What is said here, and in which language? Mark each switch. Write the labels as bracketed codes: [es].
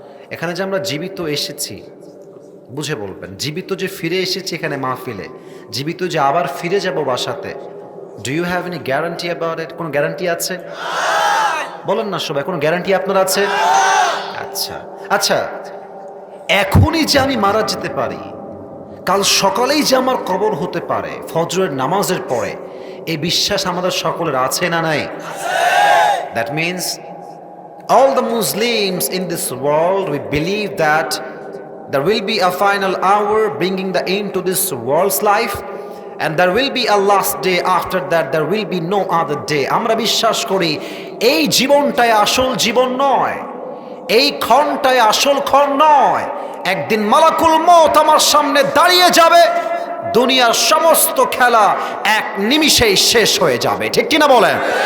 [bn] এখানে যে আমরা জীবিত এসেছি বুঝে বলবেন, জীবিত যে ফিরে এসেছি এখানে মাহফিলে, জীবিত যে আবার ফিরে যাব বাসাতে, [en] Do you have any guarantee about it? [bn] কোনো গ্যারান্টি আছে? বলেন না সবাই, কোনো গ্যারান্টি আপনার আছে? আচ্ছা আচ্ছা, এখনই যে আমি মারা যেতে পারি, কাল সকালেই যে আমার কবর হতে পারে ফজরের নামাজের পরে, এই বিশ্বাস আমাদের সকলের আছে না নাই? [en] That means all the Muslims in this world, we believe that there will be a final hour bringing the end to this world's life, and there will be a last day, after that there will be no other day. [bn] আমরা বিশ্বাস করি এই জীবনটাই আসল জীবন নয়, এই ক্ষণটাই আসল ক্ষণ নয়। একদিন মালাকুল মউত আমার সামনে দাঁড়িয়ে যাবে, দুনিয়ার সমস্ত খেলা এক নিমিষেই শেষ হয়ে যাবে, ঠিক কিনা বলেন?